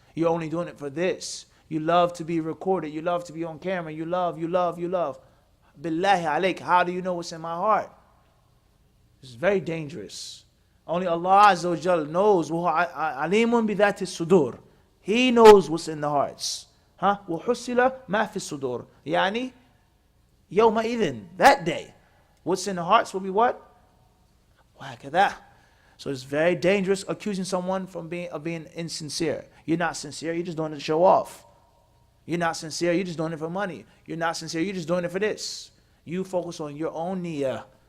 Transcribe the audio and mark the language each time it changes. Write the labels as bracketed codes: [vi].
[en] You're only doing it for this. You love to be recorded. You love to be on camera. You love. [ar] Billahi alayk, [en] how do you know what's in my heart? It's very dangerous. Only Allah Azza wa Jal knows. [ar] Alimun bidhati sudur. [en] He knows what's in the hearts. [ar] وَحُسِّلَ مَا فِي الصُّدُورِ Yani, يَوْمَ إِذٍ, [en] that day. What's in the hearts will be what? [ar] وَهَكَذَا. [en] So it's very dangerous accusing someone of being insincere. You're not sincere, you're just doing it to show off. You're not sincere, you're just doing it for money. You're not sincere, you're just doing it for this. You focus on your own niyyah.